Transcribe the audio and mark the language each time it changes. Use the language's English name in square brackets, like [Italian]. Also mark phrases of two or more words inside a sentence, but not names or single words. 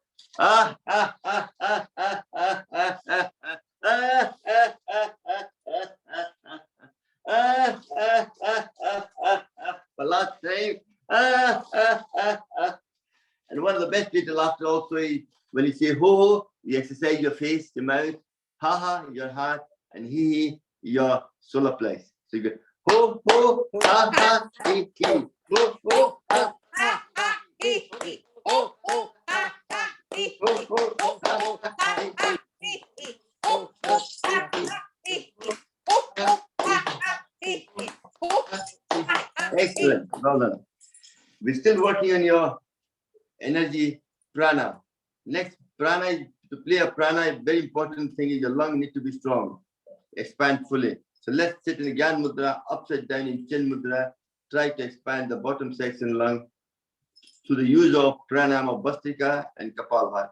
[English] Ah, ah, ah, ah, ah, ah, ah, ah, ah, ah, for last time. And one of the best ways to laughter also is when you say ho ho, you exercise your face, your mouth, ha ha, your heart, and he, your solar place. So you go ho ho, ha ha, he, ho ho, ha ha, he, ho ho, ha ha, he, ho ho, ha ha, he, ho ho, ha ha, excellent. Well done. We're still working on your energy prana. Next, prana is to play a prana. A very important thing is your lung need to be strong, expand fully. So let's sit in the Gyan Mudra, upside down in Chin Mudra. Try to expand the bottom section lung through the use of pranayama of Bhastrika and Kapalbhati.